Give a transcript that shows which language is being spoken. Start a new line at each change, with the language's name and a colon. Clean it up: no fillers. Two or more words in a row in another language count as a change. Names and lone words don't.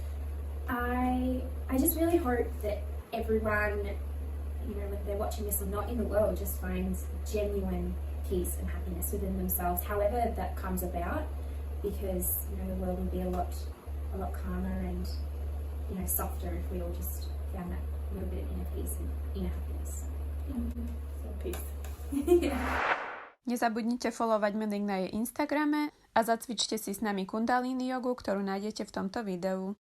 English: I just really hope that everyone, you know, whether they're watching this or not in the world, just finds genuine peace and happiness within themselves, however that comes about, because, you know, the world would be a lot calmer and, you know, softer if we all just found that little bit of inner peace and inner happiness. So peace.
Slovak: Nezabudnite followovať Monique na jej Instagrame a zacvičte si s nami Kundalini jogu, ktorú nájdete v tomto videu.